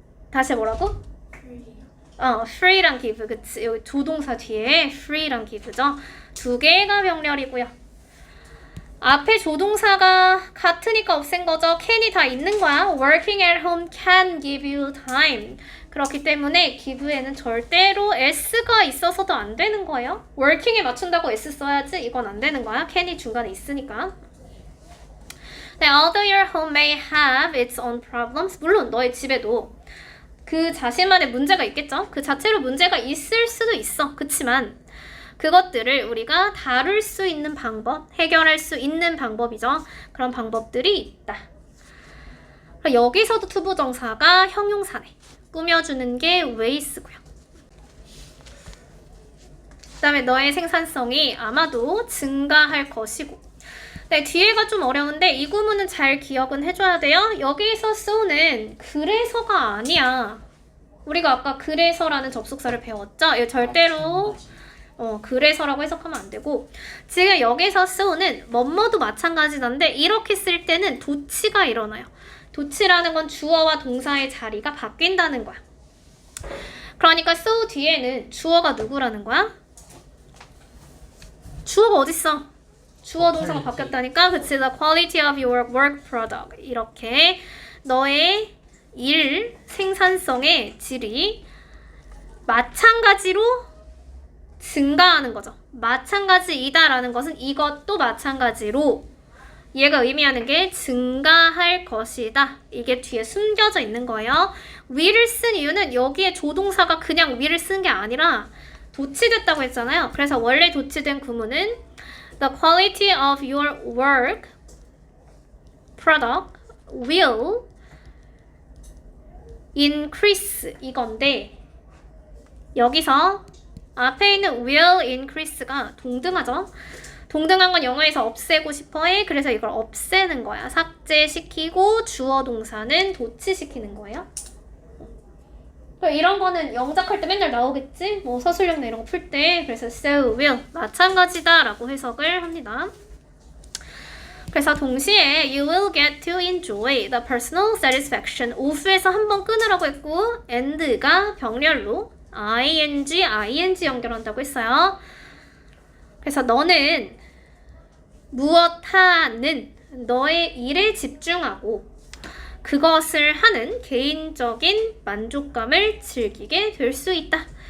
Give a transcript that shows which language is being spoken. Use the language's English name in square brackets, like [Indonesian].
[Korean] 다시 뭐라고? free랑 give. 그치. 여기 두 동사 뒤에 free랑 give죠. 두 개가 병렬이고요. 앞에 조동사가 같으니까 없앤 거죠. can이 다 있는 거야. [English] working at home can give you time. [Korean] 그렇기 때문에 give에는 절대로 s가 있어서도 안 되는 거예요. working에 맞춘다고 s 써야지. 이건 안 되는 거야. can이 중간에 있으니까. [English] 네, although your home may have its own problems. [Korean] 물론 너의 집에도 그 자신만의 문제가 있겠죠. 그 자체로 문제가 있을 수도 있어. 그치만 그것들을 우리가 다룰 수 있는 방법, 해결할 수 있는 방법이죠. 그런 방법들이 있다. 여기서도 투부정사가 형용사네. 꾸며주는 게 way스고요. 그 다음에 너의 생산성이 아마도 증가할 것이고. 네, 뒤에가 좀 어려운데 이 구문은 잘 기억은 해줘야 돼요. 여기서 so는 그래서가 아니야. 우리가 아까 그래서라는 접속사를 배웠죠? 이거 절대로 그래서라고 해석하면 안 되고, 지금 여기서 so는 뭐뭐도 마찬가지인데 이렇게 쓸 때는 도치가 일어나요. 도치라는 건 주어와 동사의 자리가 바뀐다는 거야. 그러니까 so 뒤에는 주어가 누구라는 거야? 주어가 어딨어? 주어 동사가 바뀌었다니까. 그치? [English] The quality of your work product. [Korean] 이렇게 너의 일 생산성의 질이 마찬가지로 증가하는 거죠. 마찬가지이다라는 것은 이것도 마찬가지로, 얘가 의미하는 게 증가할 것이다. 이게 뒤에 숨겨져 있는 거예요. will을 쓴 이유는 여기에 조동사가 그냥 will을 쓴 게 아니라 도치됐다고 했잖아요. 그래서 원래 도치된 구문은 The quality of your work product will increase 이건데, 여기서 앞에 있는 will increase가 동등하죠? 동등한 건 영어에서 없애고 싶어해. 그래서 이걸 없애는 거야. 삭제시키고 주어 동사는 도치시키는 거예요. 이런 거는 영작할 때 맨날 나오겠지? 뭐 서술형나 이런 거 풀 때. 그래서 so will 마찬가지다 라고 해석을 합니다. [English] 그래서 동시에 you will get to enjoy the personal satisfaction. [Korean] of에서 한번 끊으라고 했고 and가 병렬로 ing 연결한다고 했어요. 그래서 너는 무엇하는 너의 일에 집중하고 그것을 하는 개인적인 만족감을 즐기게 될 수 있다.